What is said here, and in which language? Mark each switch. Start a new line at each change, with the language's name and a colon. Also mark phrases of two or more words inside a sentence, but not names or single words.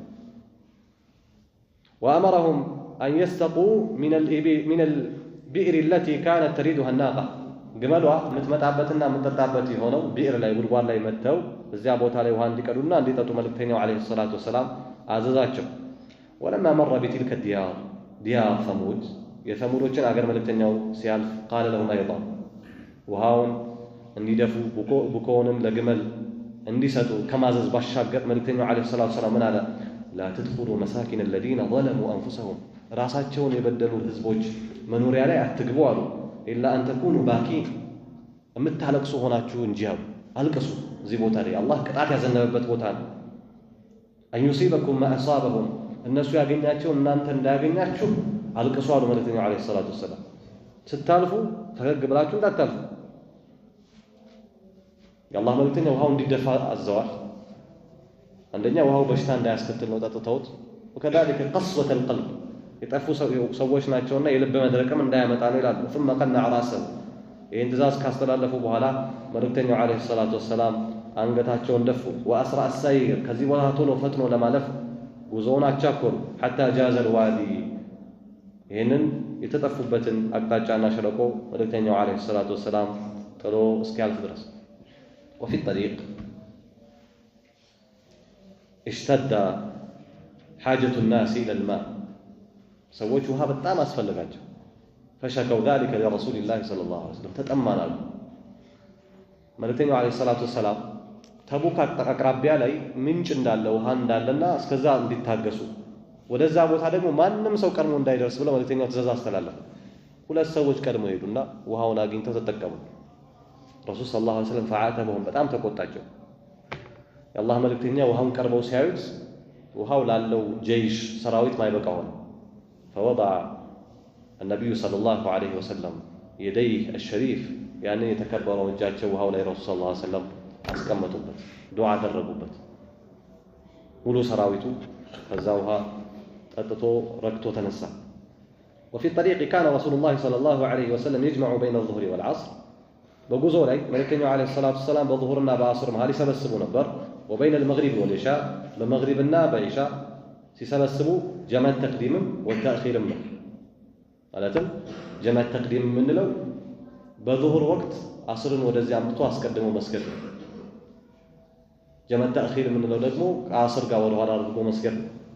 Arabic: وأمرهم أن يستقوا من البئر التي كانت تريدها الناقة
Amharic: ግመሏ የምትመጣበትና የምትጠጣበት የሆነው ቢዕር ላይ ጉድጓድ ላይ መተው እዚያ ቦታ ላይ ውሃ እንዲቀዱና እንዲጠጡ መልእክተኛው
Arabic: عليه الصلاة والسلام
Amharic: አዘዛቸው
Arabic: ولما مر بتلك الديار ديار ثمود
Amharic: የثمودዎችን አገር መልእክተኛው ሲያልፍ
Arabic: قال لهم ايضا
Amharic: ውሃውን እንዲደፉ ቡኮውንም ለግመል እንዲሰጡ ከማዘዝ ባሻገር መልእክተኛው
Arabic: عليه الصلاة والسلام
Amharic: ምን አለ
Arabic: لا تدخلوا مساكن الذين ظلموا انفسهم
Amharic: ራሳቸውን የበደሉ ህዝቦች መኖሪያ ላይ አትግቡ አሉ
Arabic: إلا أن تكونوا باكين
Amharic: የምታለቅሱ ሆናችሁ እንጂ አልቅሱ እዚህ ቦታ ላይ አላህ ቅጣት ያዘነበበት ቦታ ነው
Arabic: أن يصيبكم ما أصابهم
Amharic: እነሱ ያገኛቸው እናንተ እንዳያገኛችሁ አልቅሱ አሉ መልእክተኛው
Arabic: عليه الصلاة والسلام
Amharic: ስታልፉ ፈገግ ብላችሁ እንዳታልፉ የአላህ መልእክተኛ ውሃው እንዲደፋ አዘዋል አንደኛ ውሃው በሽታ እንዳያስከትል ነው ጠጥተውት
Arabic: وكذلك قسوة القلب
Amharic: የጠፉ ሰዎች ናቸውና የልብ መድረቅም እንዳያመጣ ነው ይላል
Arabic: ثم قنع راسه
Amharic: ይህን ትእዛዝ ካስተላለፉ በኋላ መልእክተኛው
Arabic: عليه الصلاة والسلام
Amharic: አንገታቸውን ደፉ
Arabic: وأسرع السير
Amharic: ከዚህ በኋላ ቶሎ ፈጥኖ ለማለፍ ጉዞውን አቻኮሉ
Arabic: حتى جاز الوادي
Amharic: ይህንን የተጠፉበትን አቅጣጫና ሸለቆ መልእክተኛው
Arabic: عليه الصلاة والسلام
Amharic: ቶሎ እስኪያልፍ ድረስ
Arabic: وفي الطريق اشتد حاجة الناس إلى الماء
Amharic: ሰዎች ውሃ በጣም አስፈልጋቸው
Arabic: فشكوا ذلك لرسول الله صلى الله عليه وسلم
Amharic: ተጠማናሉ መልእክተኛው
Arabic: عليه الصلاة والسلام
Amharic: ተቡክ አቅራቢያ ላይ ምንጭ እንዳለ ውሃ እንዳለና እስከዛ እንዲታገሱ ወደዛ ቦታ ደግሞ ማንም ሰው ቀድሞ እንዳይደርስ ብለው መልእክተኛው ትእዛዝ አስተላለፉ ሁለት ሰዎች ቀድሞ ሄዱና ውሃውን አግኝተው ተጠቀሙ
Arabic: رسول صلى الله عليه وسلم فعاتبهم
Amharic: በጣም ተቆጣቸው የአላህ መልእክተኛ ውሃውን ቀርበው ሲያዩት ውሃው ላለው ጀይሽ ሰራዊት ማይበቃው ነው
Arabic: فوضع النبي صلى الله عليه وسلم يديه الشريف يعني يتكبروا
Amharic: እጃቸው ውሃው ላይ
Arabic: رسول صلى الله عليه وسلم
Amharic: አስቀመጡበት ዱዓ አደረጉበት ሙሉ ሰራዊቱ ከዛ ውሃ ጠጥቶ ረክቶ ተነሳ
Arabic: وفي الطريق كان رسول الله صلى الله عليه وسلم يجمع بين الظهر والعصر
Amharic: በጉዞ ላይ መልእክተኛው
Arabic: عليه الصلاة والسلام
Amharic: በዙሁርና በአስር መሃል ይሰበስቡ ነበር።
Arabic: وبين المغرب والعشاء
Amharic: በመግሪብና በኢሻ ሲሰበስቡ
Arabic: جمع تقديم وتأخير
Amharic: ነው። ማለትም
Arabic: جمع تقديم
Amharic: የምንለው በዙሁር ወቅት አስርን ወደዚህ አምጥቶ አስቀድሞ መስገድ ነው።
Arabic: جمع تأخير
Amharic: የምንለው ደግሞ ከአስር ጋር ወደ ኋላ አድርጎ መስገድ ነው።